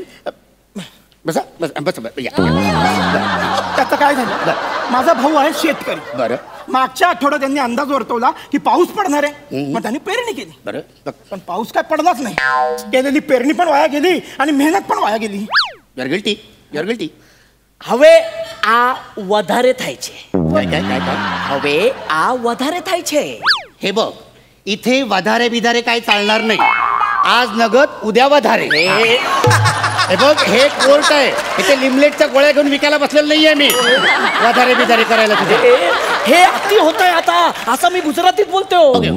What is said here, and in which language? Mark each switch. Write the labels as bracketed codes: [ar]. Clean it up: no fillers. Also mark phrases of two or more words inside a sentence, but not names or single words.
[mr] बसा बस बस. त्याचं काय झालं, माझा भाऊ आहे शेतकरी. बरं. मागच्या आठवड्यात त्यांनी अंदाज वर्तवला की पाऊस पडणार आहे, मग त्यांनी पेरणी केली. बरं. पण पाऊस काय पडलाच नाही. केलेली पेरणी पण वाया गेली आणि मेहनत पण वाया गेली. [en] you are guilty, you are guilty. [gu] હવે આ વધારે થાય છે. [mr] काय काय काय काय? [gu] હવે આ વધારે થાય છે. [mr] हे बघ, इथे वधारे बिधारे काय चालणार नाही. आज नगद उद्या वधारे. हे बघ, हे कोर्ट आहे. इथे लिमलेटच्या गोळ्या घेऊन विकायला बसलेलं नाहीये मी, वादारे बिदारे करायला तुझे. हे अति होतंय आता, असं मी गुजरातीत बोलतोय.